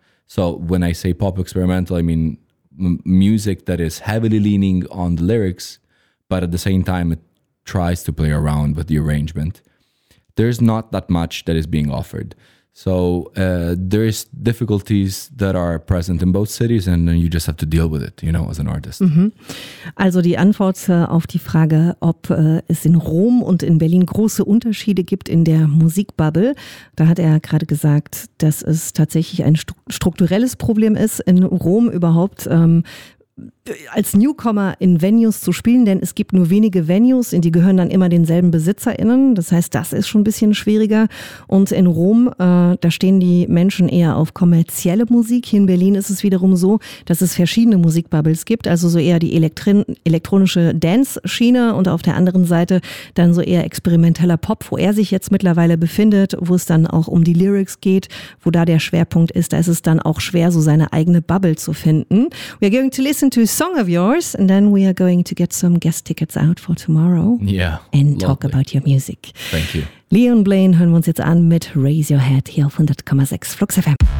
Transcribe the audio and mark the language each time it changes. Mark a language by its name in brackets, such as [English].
[English] So when I say pop experimental, I mean music that is heavily leaning on the lyrics, but at the same time, it tries to play around with the arrangement, there's not that much that is being offered. So there is difficulties that are present in both cities and you just have to deal with it, you know, as an artist. Mhm. [German] Also die Antwort auf die Frage, ob es in Rom und in Berlin große Unterschiede gibt in der Musikbubble, da hat er gerade gesagt, dass es tatsächlich ein strukturelles Problem ist in Rom überhaupt als Newcomer in Venues zu spielen, denn es gibt nur wenige Venues, die gehören dann immer denselben BesitzerInnen. Das heißt, das ist schon ein bisschen schwieriger. Und in Rom, da stehen die Menschen eher auf kommerzielle Musik. Hier in Berlin ist es wiederum so, dass es verschiedene Musikbubbles gibt, also so eher die elektronische Dance-Schiene und auf der anderen Seite dann so eher experimenteller Pop, wo er sich jetzt mittlerweile befindet, wo es dann auch um die Lyrics geht, wo da der Schwerpunkt ist. Da ist es dann auch schwer, so seine eigene Bubble zu finden. [English] We are going to listen to a song of yours, and then we are going to get some guest tickets out for tomorrow. Yeah. And lovely. Talk about your music. Thank you. [German] Leon Blaine hören wir uns jetzt an mit Raise Your Head hier auf 100,6 Flux FM.